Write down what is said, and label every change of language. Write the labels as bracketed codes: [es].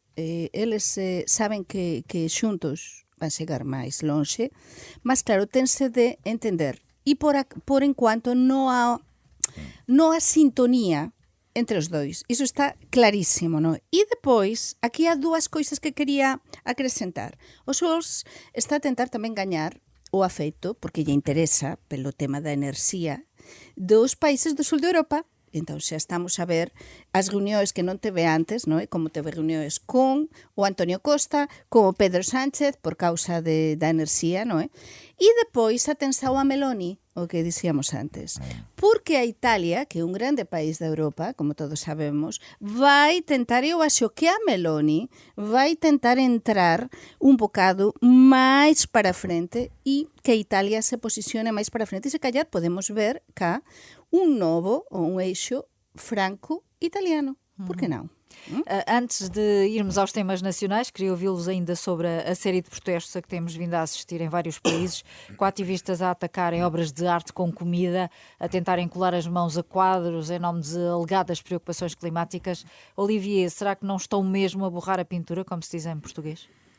[gl] Eles saben que xuntos van chegar máis lonxe, mas claro, tense de entender. E por enquanto non há sintonía entre os dois. Iso está clarísimo, non? E depois, aquí há dúas coisas que quería acrescentar. O Scholz está a tentar tamén gañar o afeito, porque lle interesa, pelo tema da enerxía, dos países do sul de Europa. Entón, xa estamos a ver as reunións que non teve antes, non é? Como teve reunións con o Antonio Costa, con o Pedro Sánchez, por causa da enerxía, non é? E depois atensao a Meloni, o que dicíamos antes. Porque a Italia, que é un grande país da Europa, como todos sabemos, vai tentar, eu acho que a Meloni vai tentar entrar un bocado máis para a frente e que a Italia se posicione máis para a frente. E se callar podemos ver cá un novo ou un eixo franco-italiano. [pt] Por que não? Antes de irmos aos temas nacionais, queria ouvi-los ainda sobre a série de protestos a que temos vindo a assistir em vários países, com ativistas a atacarem obras de arte com comida, a tentarem colar as mãos a quadros em nome de alegadas preocupações climáticas. Olivier, será que não estão mesmo a borrar a pintura, como se diz em português?